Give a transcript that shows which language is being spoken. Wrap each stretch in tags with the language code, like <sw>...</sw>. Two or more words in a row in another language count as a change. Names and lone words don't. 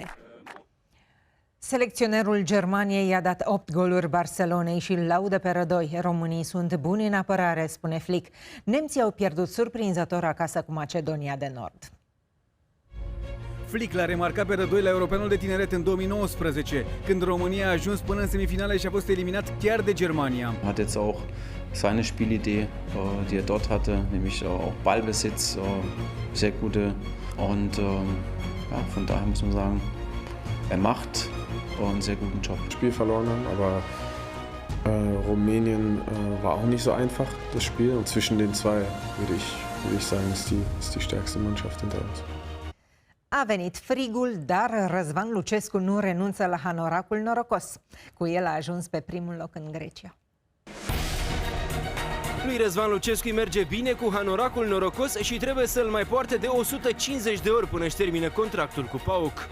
<ro>Selecționerul Germaniei i-a dat 8 goluri Barcelonei și îl laudă pe Rădoi. Românii sunt buni în apărare, spune Flick. Nemții au pierdut surprinzător acasă cu Macedonia de Nord. Flick l-a remarcat pe Rădoi la Europeanul de Tineret în 2019, când România a ajuns până în semifinale și a fost eliminat chiar de Germania.</ro> <de>Hat jetzt auch seine Spielidee, die er dort hatte, nämlich auch Ballbesitz, sehr gute und ja, von daher muss man sagen, er macht einen sehr guten Job. Spiel verloren haben, aber Rumänien war auch nicht so einfach, das Spiel. Und zwischen den zwei würde ich sagen, ist die stärkste Mannschaft hinter uns.</de> <ro>A venit frigul, dar Răzvan Lucescu nu renunță la hanoracul norocos. Cu el a ajuns pe primul loc în Grecia. Lui Răzvan Lucescu îi merge bine cu hanoracul norocos și trebuie să-l mai poarte de 150 de ori până își termină contractul cu PAOK.</ro>